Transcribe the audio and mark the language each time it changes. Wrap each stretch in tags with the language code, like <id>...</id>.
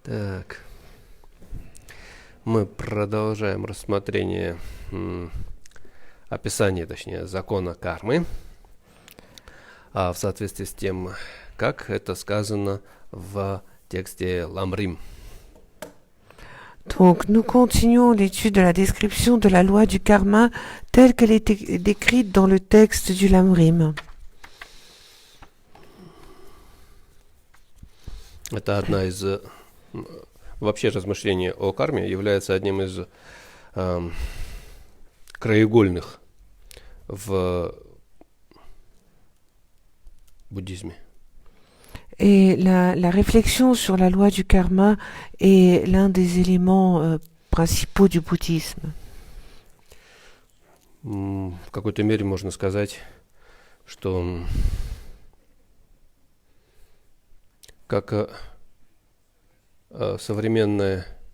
<ru>Так, мы продолжаем рассмотрение описания, точнее, закона кармы, в соответствии с тем, как это сказано в тексте Ламрим.</ru> <fr>Donc, nous continuons l'étude de la description de la loi du karma telle qu'elle est décrite dans le texte du Lamrim.</fr> <ru>Это одна из... Вообще размышление о карме является одним из краеугольных в бouddhisme.</ru> <fr>Et la réflexion sur la loi du karma est l'un des éléments principaux du bouddhisme.</fr> <ru>В какой-то мере можно сказать, что как современная</ru>